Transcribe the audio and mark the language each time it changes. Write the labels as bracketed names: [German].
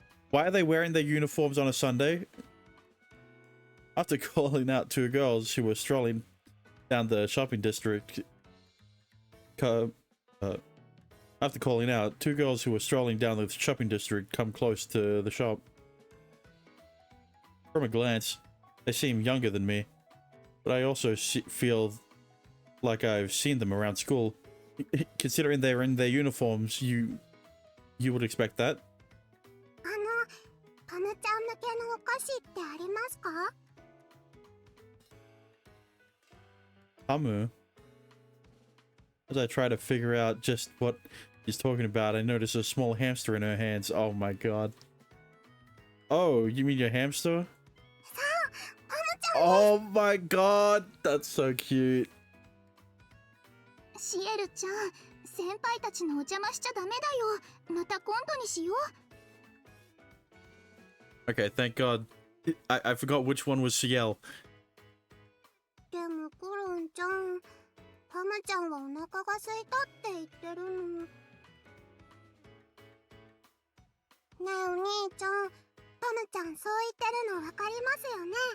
[English] Why are they wearing their uniforms on a Sunday? After calling out two girls who were strolling down the shopping district, after calling out, two girls who were strolling down the shopping district come close to the shop. From a glance, they seem younger than me, but I also feel like I've seen them around school. Considering they're in their uniforms, you would expect that. [Japanese] パムちゃん向けのお菓子ってありますか? [English] Hamu. As I try to figure out just what he's talking about, I notice a small hamster in her hands. Oh my god. Oh, you mean your hamster? Oh my god, that's so cute. [Japanese] シエルちゃん、先輩たちのお邪魔しちゃダメだよ。また今度にしよう。 [English] Okay, thank god. I forgot which one was Ciel. [Japanese] でもコロンちゃん、パムちゃんはお腹が空いたって言ってるの。ねえお兄ちゃん、パムちゃんそう言ってるの分かりますよね。